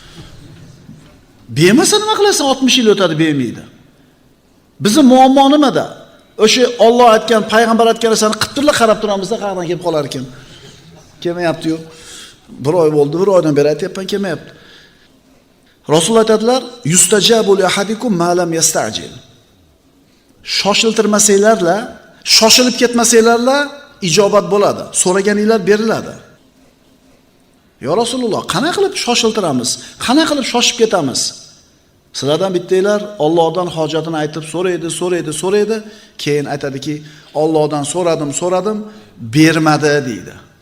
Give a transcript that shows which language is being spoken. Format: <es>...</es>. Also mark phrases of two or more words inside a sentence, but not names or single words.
<uz>Bermasa nima qilasan? 60 yil o'tadi, bermaydi. Bizning muammo nimada? O'sha Alloh aytgan, payg'ambar aytgan narsani qilib turlar, qarab turamizda, qayerdan kelib qolar ekan? Kelmayapti-yu. 1 oy bo'ldi, 1 oydan beri aytayapman, kelmayapti. Rasul aytadilar:</uz> <ar>"يستجاب لأحدكم ما لم يستعجل."</ar> <uz>Shoshiltirmasanglarla, shoshilib ketmasanglarla ijobat bo'ladi. So'raganinglar beriladi.</uz> <ar>يا رسول الله,</ar> <uz>qanday qilib shoshiltiramiz? Qanday qilib shoshib ketamiz? Sizlardan bittanglar Allohdan hojatini aytib so'raydi, keyin aytadiki, Allohdan so'radim, bermadi deydi.</uz>